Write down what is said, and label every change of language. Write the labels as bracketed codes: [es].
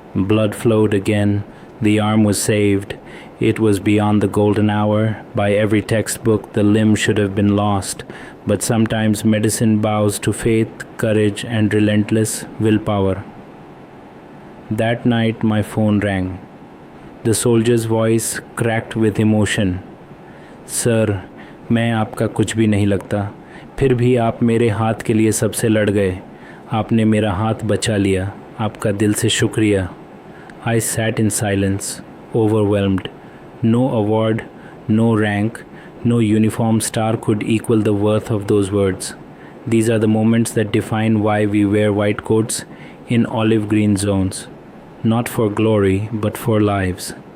[en] Blood flowed again. The arm was saved. It was beyond the golden hour. By every textbook, the limb should have been lost. But sometimes medicine bows to faith, courage, and relentless willpower. That night, my phone rang. The soldier's voice cracked with emotion. [hi] Sir, मैं आपका कुछ भी नहीं लगता. फिर भी आप मेरे हाथ के लिए सबसे लड़ गए. आपने मेरा हाथ बचा लिया. आपका दिल से शुक्रिया. [en] I sat in silence, overwhelmed. No award, no rank, no uniform star could equal the worth of those words. These are the moments that define why we wear white coats in olive green zones, not for glory, but for lives.